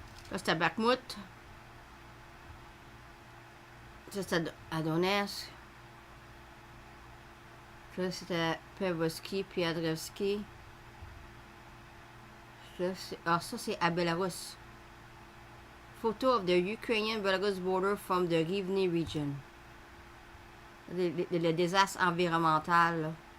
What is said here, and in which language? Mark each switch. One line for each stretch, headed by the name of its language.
French: Ça, c'était Bakhmut. Ça, c'était à Donetsk. Là, c'était Pevoski, puis Adrevski. Ça, c'est à Belarus.
English: Photo of the Ukrainian-Belarus border from the Rivne region.
French: Le désastre environnemental, là.